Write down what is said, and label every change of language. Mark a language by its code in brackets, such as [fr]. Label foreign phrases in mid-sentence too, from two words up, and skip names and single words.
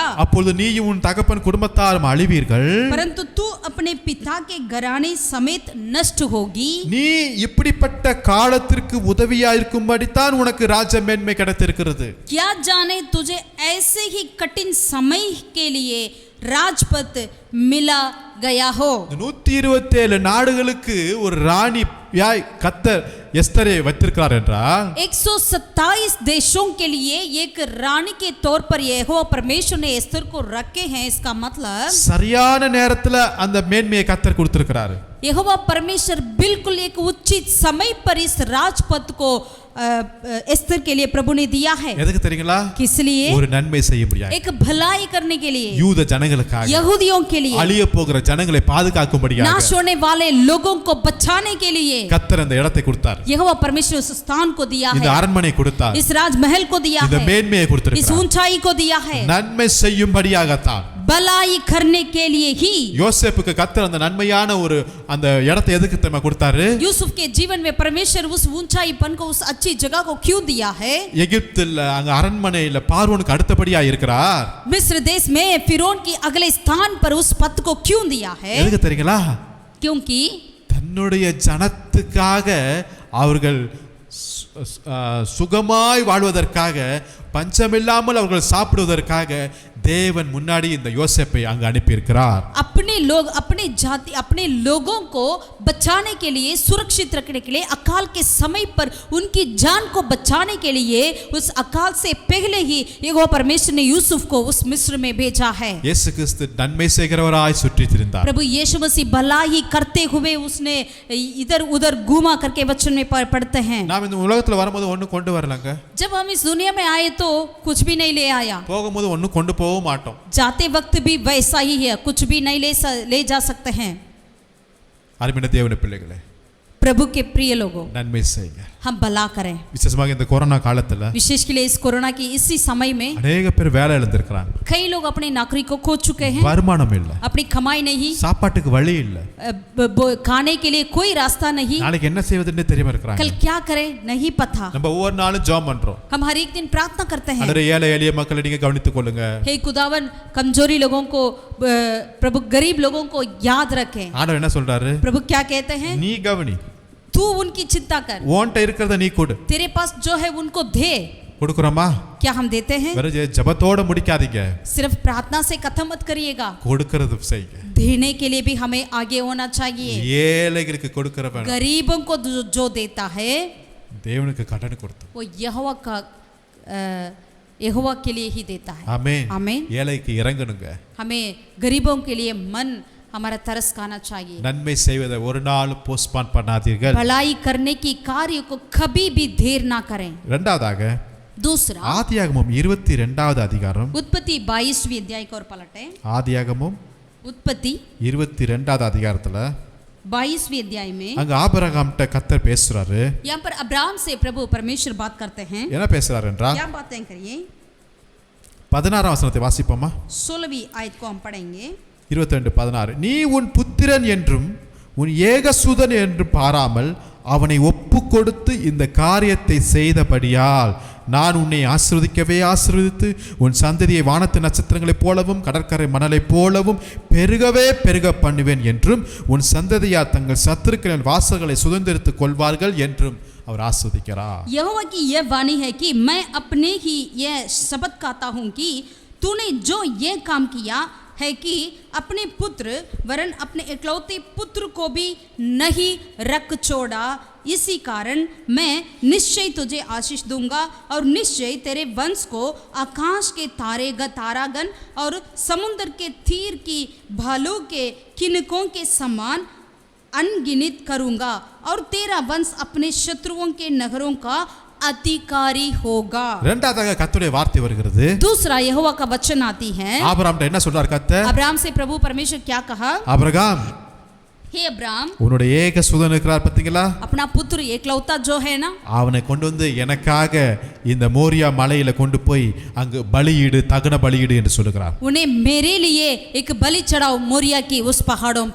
[ta] அப்பொழுது நீயும் உன் தகப்பன் குடும்பத்தாரும் அழிவீர்கள். [hi] परंतु तू अपने पिता के घराने समेत नष्ट होगी. [ta] நீ இப்படிப்பட்ட காலத்திற்கு உதவியாயிருக்கும்படி தான் உனக்கு ராஜ மேன்மை கிடைத்திருக்கிறது. [hi] क्या जाने तुझे ऐसे ही कठिन समय के लिए राजपद मिला गया हो. [ta] 127 நாடுகளுக்கு ஒரு ராணி கர்த்தர் எஸ்தரை வைத்திருக்கிறார் என்றால் [hi] 127 देशों के लिए एक रानी के तौर पर यहोवा परमेश्वर ने एस्तर को रखे हैं. इसका मतलब [ta] சரியான நேரத்துல அந்த மேன்மையை கர்த்தர் கொடுத்திருக்கிறார். [hi] यहोवा परमेश्वर बिल्कुल एक उचित समय पर इस राजपद को एस्तर के लिए प्रभु ने दिया है. [ta] எதுக்கு தெரியுங்களா? [hi] किस लिए? [ta] ஒரு நன்மை செய்ய முடியாது. [hi] एक भलाई करने के लिए, [ta] யூத ஜனங்களுக்காக, [hi] यहूदियों के लिए, [ta] அழிய போகிற ஜனங்களை பாதுகாக்கும்படியாக, [hi] नाश होने वाले लोगों को बचाने के लिए [ta] கர்த்தர் அந்த இடத்தை கொடுத்தார். [hi] यहोवा परमेश्वर उस स्थान को दिया [ta] இந்த [hi] है, [ta] அரண்மனை கொடுத்தார். [hi] इस राजमहल को दिया [ta] இந்த [hi] है, [ta] மேன்மையை [hi] इस [ta] கொடுத்திருக்கிறார். [hi] ऊंचाई को दिया है, [ta] நன்மை செய்யும்படியாகத்தான். [hi] भलाई करने के लिए ही. [ta] யோசேப்புக்கு கர்த்தர் அந்த நன்மையான ஒரு அந்த இடத்தை எதுக்கு தெரியுமா கொடுத்தாரு? [hi] यूसुफ के जीवन में परमेश्वर उस ऊंचाईपन को, उस अच्छी जगह को क्यों दिया है? [ta] எகிப்தில் அங்க அரண்மனையில பார்வோனுக்கு அடுத்தபடியா இருக்கிறார். [hi] मिस्र देश में फिरौन की अगले स्थान पर उस पद को क्यों दिया है? [ta] எதுக்கு தெரியுங்களா? [hi] क्योंकि [ta] தன்னுடைய ஜனத்துக்காக அவர்கள் சுகமாய் வாழ்வதற்காக, பஞ்சமில்லாமல் அவர்கள் சாப்பிடுவதற்காக தேவன் முன்னாடி இந்த யோசேப்பை அங்கு அனுப்பி இருக்கிறார். [hi] अपने लोग, अपने जाति, अपने लोगों को बचाने के लिए, सुरक्षित रखने के लिए, अकाल के समय पर उनकी जान को बचाने के लिए उस अकाल से पहले ही यहोवा परमेश्वर ने यूसुफ को उस मिस्र में भेजा है. [ta] இயேசு கிறிஸ்து நன்மை செய்கிறவராய் சுற்றித் திரிந்தார். [hi] प्रभु यीशु मसीह भलाई करते हुए उसने इधर उधर घूमा करके वचन में पढ़ते हैं. [ta] நாம் இந்த உலகத்துல வரும்போது ஒண்ணு கொண்டு வரலங்க. [hi] जब हम इस दुनिया में आए तो कुछ भी नहीं ले आया, [ta] போகும்போது ஒண்ணு கொண்டு போக மாட்டோம். [hi] जाते वक्त भी वैसा ही है, कुछ भी नहीं ले जा सकते हैं. [ta] அருமையான தேவனுடைய பிள்ளைகளே, [hi] प्रभु के प्रिय लोगों, [ta] நன்மை செய்யுங்க. [hi] हम भला करें। [ta] விசேஷமாக இந்த கொரோனா காலத்துல [hi] विशेष के लिए इस कोरोना की इसी समय में [ta] அநேக பேர் வேலை இழந்திருக்காங்க. [hi] कई लोग अपनी नौकरी को खो चुके हैं, [ta] வருமானம் இல்ல, [hi] अपनी कमाई नहीं, [ta] சாப்பாட்டுக்கு வழி இல்ல, [hi] खाने के लिए कोई रास्ता नहीं, [ta] நாளைக்கு என்ன செய்வதுன்னு தெரியாம இருக்காங்க. [hi] कल क्या करें नहीं पता। [ta] நம்ம ஒவ்வொரு நாளும் ஜெபம் பண்றோம். [hi] हम हर एक दिन प्रार्थना करते हैं, [ta] அடரே ஏழை எளிய மக்களை நீங்க கவனித்துக் கொள்ளுங்க. [hi] हे खुदावन कमजोरी लोगों को, प्रभु गरीब लोगों को याद रखें। [ta] ஆண்டவர் என்ன சொல்றாரு? [hi] प्रभु क्या कहते हैं? [ta] நீ கவனி, [hi] तू उनकी चिंता कर, [ta] உன்கிட்ட இருக்கிறத நீ கொடு. [hi] तेरे पास जो है उनको दे। [ta] கொடுக்குறோமா? [hi] क्या हम देते हैं? [ta] வெறும் ஜெபத்தோட முடிக்காதீங்க, [hi] सिर्फ प्रार्थना से खत्म मत करिएगा, [ta] கொடுக்கிறது செய்யுங்க. [hi] देने के लिए भी हमें आगे होना चाहिए। [ta] ஏழைகளுக்கு கொடுக்கிறவன் [hi] गरीबों को जो देता है [ta] தேவனுக்கு கடன் கொடுத்து. [hi] वो यहोवा के लिए ही देता है। [ta] ஆமென். [hi] आमीन। [ta] ஏழைக்கு இறங்கணுங்க. [hi] हमें गरीबों के लिए मन हमारा तरस खाना चाहिए। [ta] நன்மை செய்வதை ஒரு நாள் போஸ்ட்பான் பண்ணாதீர்கள். [hi] भलाई करने की कार्य को कभी भी देर ना करें। [ta] இரண்டாவதாக [hi] दूसरा, [ta] ஆதியாகமம் 22வது அதிகாரம், [hi] उत्पत्ति 22वीं अध्याय को और पलटे। [ta] ஆதியாகமம் [hi] उत्पत्ति [ta] 22வது அதிகாரத்துல [hi] 22वीं अध्याय में [ta] அங்க ஆபிரகாம்கிட்ட கர்த்தர் பேசுறாரு. [hi] यहाँ पर अब्राहम से प्रभु परमेश्वर बात करते हैं। [ta] என்ன பேசுறாரு என்றால், [hi] क्या बातें करिए? [ta] 16ஆம் வசனத்தை வாசிப்போமா? [hi] 16वीं आयत को हम पढ़ेंगे। [ta] 22:16 நீ உன் புத்திரன் என்றும் உன் ஏகசுதன் என்றும் பாராமல் அவனை ஒப்பு கொடுத்து இந்த காரியத்தை செய்தபடியால் நான் உன்னை ஆசீர்வதிக்கவே ஆசீர்வதித்து உன் சந்ததியை வானத்து நட்சத்திரங்களைப் போலவும் கடற்கரை மணலைப் போலவும் பெருகவே பெருக பண்ணுவேன் என்றும் உன் தங்கள் சத்துருக்களின் வாசல்களை சுதந்திரித்துக் கொள்வார்கள் என்றும் அவர் ஆசீர்வதிக்கிறார். [hi] यहोवा की यह वाणी है कि मैं अपने ही यह शपथ खाता हूँ कि तूने जो ये काम किया है कि अपने पुत्र वरन अपने इकलौते पुत्र को भी नहीं रख छोड़ा, इसी कारण मैं निश्चय तुझे आशीष दूंगा और निश्चय तेरे वंश को आकाश के तारागण और समुद्र के तीर की भालू के किनकों के समान अनगिनत करूंगा और तेरा वंश अपने शत्रुओं के नगरों का अधिकारी होगा। [ta] இரண்டாவதாக கர்த்தருடைய வார்த்தை வருகிறது. [hi] दूसरा यहोवा का वचन आती है। [ta] ஆபிரகாம்கிட்ட என்ன சொல்றார் கர்த்தர்? [hi] अब्राहम से प्रभु परमेश्वर क्या कहा? [ta] ஆபிரகாம், [hi] हे अब्राहम, [ta] உன்னுடைய ஏகசுதன் இருக்கிறார் பாத்தீங்களா? [hi] अपना पुत्र एकलौता जो है ना, [ta] அவனை கொண்டு வந்து எனக்காக இந்த மோரியா மலையில கொண்டு போய் அங்கு பலியிடு, தகன பலியிடு என்று சொல்லுகிறார். [hi] उन्हें मेरे लिए एक बलि चढ़ाओ मोरिया की उस पहाड़ों पर।